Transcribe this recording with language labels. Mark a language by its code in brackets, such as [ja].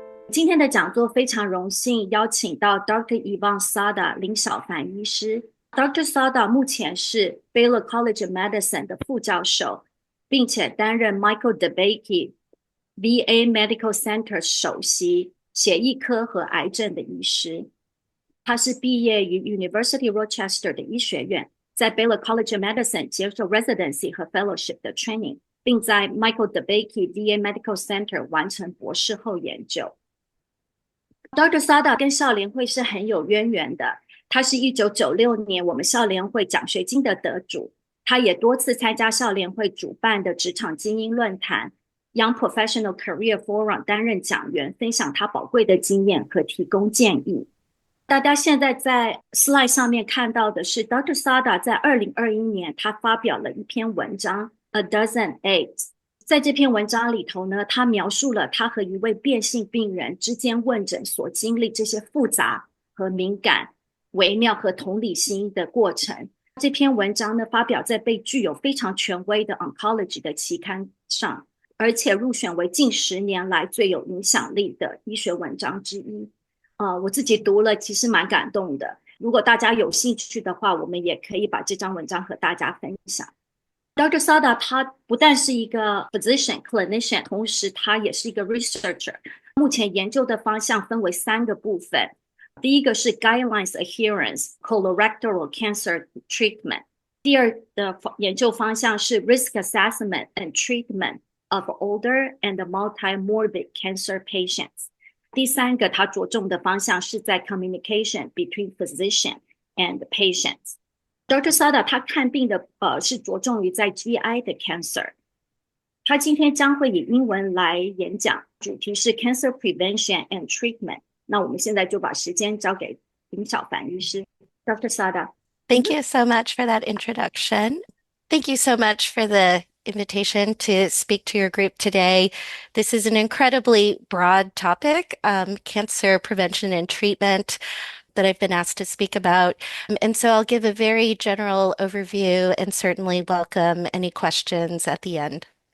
[zh] 今天的讲座非常荣幸邀请到 Dr. Yvonne Sada 林小凡医师。Dr. Sada 目前是 Baylor College of Medicine 的副教授，并且担任 Michael DeBakey VA Medical Center 首席血液科和癌症的医师。他是毕业于 University Rochester 的医学院，在 Baylor College of Medicine 接受 residency 和 fellowship 的 training， 并在 Michael DeBakey VA Medical Center 完成博士后研究。 [en] Dr. [zh] Sada 跟校联会是很有渊源的，他是1996年我们校联会奖学金的得主，他也多次参加校联会主办的职场精英论坛 Young Professional Career Forum 担任讲员，分享他宝贵的经验和提供建议。大家现在在 slide 上面看到的是 Dr. Sada 在2021年他发表了一篇文章 A Dozen Eggs。在这篇文章里头呢，他描述了他和一位变性病人之间问诊所经历这些复杂和敏感、微妙和同理心的过程。这篇文章呢，发表在被具有非常权威的 Oncology 的期刊上，而且入选为近10年来最有影响力的医学文章之一。我自己读了，其实蛮感动的。如果大家有兴趣的话，我们也可以把这张文章和大家分享。Dr. Sada 他不但是一个 physician clinician， 同时他也是一个 researcher。目前研究的方向分为3个部分，第一个是 [en] guidelines adherence colorectal cancer treatment， [zh] 第二的研究方向是 [en] risk assessment and treatment of older and multi-morbid cancer patients， [zh] 第三个他着重的方向是在 [en] communication between physician and patients。 [zh] Dr. Sada 他看病的是着重于在 GI 的 cancer， 他今天将会以英文来演讲，主题是 Cancer Prevention and Treatment。那我们现在就把时间交给林小凡医师。 [en] Dr. Sada。 Thank you so much for that introduction. Thank you so much for the invitation to speak to your group today. This is an incredibly broad topic, cancer prevention and treatment, that I've been asked to speak about. And so I'll give a very general overview and certainly welcome any questions at the end.